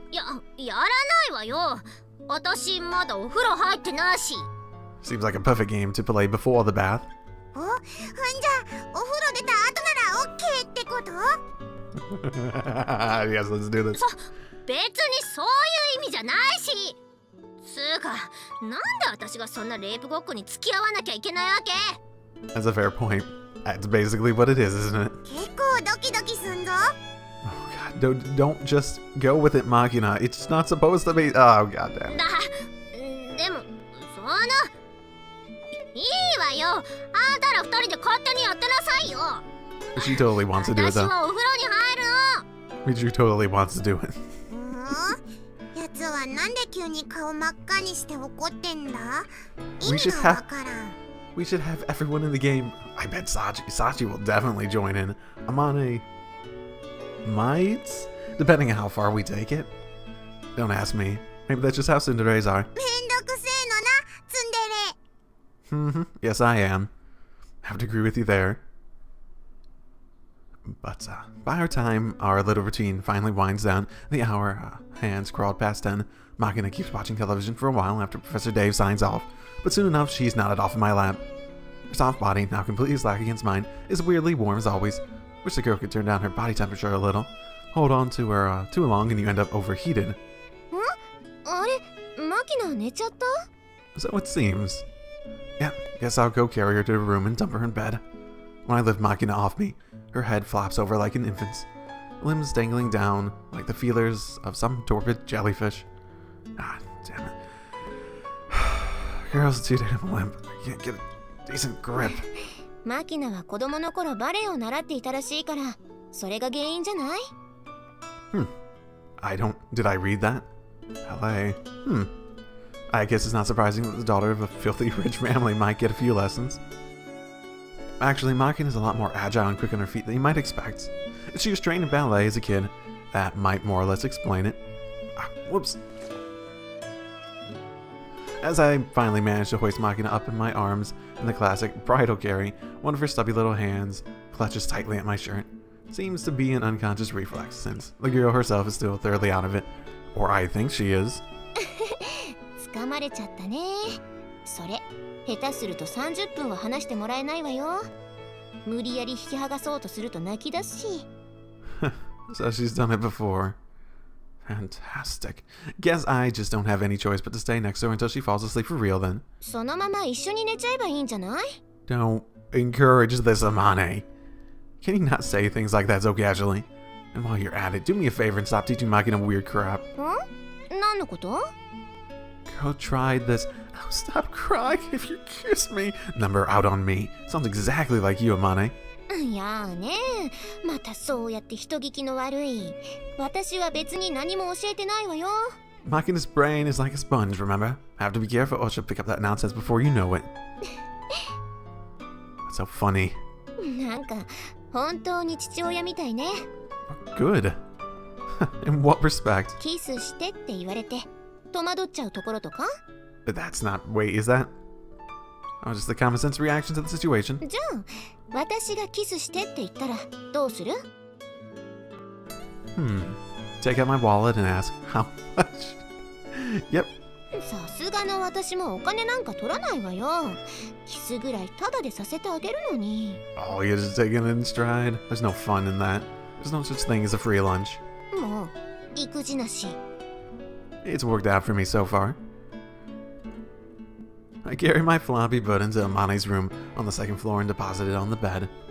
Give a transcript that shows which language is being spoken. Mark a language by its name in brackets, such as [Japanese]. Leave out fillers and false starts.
[Japanese] やらないわよ私まだお風呂入ってないし [English] Seems like a perfect game to play before the bath. [Japanese] ほんじゃお風呂出た後ならオッケーってこと [English] Yes, let's do this. [Japanese] 別にそういう意味じゃないしつーかなんで私がそんなレイプごっこに付き合わなきゃいけないわけ [English] That's a fair point. That's basically what it is, isn't it? [Japanese] 結構ドキドキすんぞ [English] Oh god, don't just go with it, Machina. It's not supposed to be... Oh god damn. [Japanese] でもそのいいわよあんたら二人で勝手にやってなさいよ [English] She totally wants to do it [Japanese] 私 [English] though. [Japanese] はお風呂に入るの [English] She totally wants to do it. [Japanese] やつはなんで急に顔真っ赤にして怒ってんだ [English] We should have we should have everyone in the game. I bet Sachi will definitely join in. Amane might, depending on how far we take it. Don't ask me. Maybe that's just how tsunderes are. [Japanese] めんどくせえのなツンデレ [English] Yes, I am. Have to agree with you there. But by our time, our little routine finally winds down. The hour hands crawled past 10. Machina keeps watching television for a while after Professor Dave signs off. But soon enough, she's nodded off in my lap. Her soft body, now completely slack against mine, is weirdly warm as always. Wish the girl could turn down her body temperature a little. Hold on to her too long and you end up overheated. [Japanese] あれマキナ寝ちゃった [English] So it seems. Yeah, guess I'll go carry her to her room and dump her in bed. When I lift Machina off me, her head flops over like an infant's, limbs dangling down like the feelers of some torpid jellyfish. Ah, damn it. Girl's too damn limp. I can't get a decent grip. [Japanese] マキナは子供の頃バレエを習っていたらしいからそれが原因じゃない [English] Did I read that? LA. I guess it's not surprising that the daughter of a filthy rich family might get a few lessons. Actually, Machina is a lot more agile and quick on her feet than you might expect. If she was trained in ballet as a kid, that might more or less explain it. Whoops. As I finally managed to hoist Machina up in my arms in the classic bridal carry, one of her stubby little hands clutches tightly at my shirt. Seems to be an unconscious reflex, since the girl herself is still thoroughly out of it. Or I think she is. [Japanese] 掴まれちゃったねそれ下手すると30分は話してもらえないわよ無理やり引き剥がそうとすると泣き出すし [English] So she's done it before. Fantastic. Guess I just don't have any choice but to stay next to her until she falls asleep for real then. [Japanese] そのまま一緒に寝ちゃえばいいんじゃない [English] Don't encourage this, Amane. Can you not say things like that so casually? And while you're at it, do me a favor and stop teaching Machina weird crap. [Japanese] 何のこと [English] Go try this. Oh, stop crying if you kiss me. Number out on me. Sounds exactly like you, Amane. [Japanese] いやーねまたそうやって人聞きの悪い私は別に何も教えてないわよ [English] Machina's brain is like a sponge, remember? Have to be careful or she'll pick up that nonsense before you know it. That's so funny. [Japanese] なんか本当に父親みたいね [English] Good. In what respect? [Japanese] キスしてって言われて戸惑っちゃうところとか [English] But that's not... Wait, is that? Oh, just the common sense reaction to the situation. [Japanese] じゃあ私がキスしてって言ったらどうする [English] Take out my wallet and ask, how much? Yep. [Japanese] さすがの私もお金なんか取らないわよキスぐらいタダでさせてあげるのに [English] Oh, you're just taking it in stride? There's no fun in that. There's no such thing as a free lunch. [Japanese] もう育児なし [English] It's worked out for me so far. I carry my floppy butt into Amane's room on the second floor and deposit it on the bed.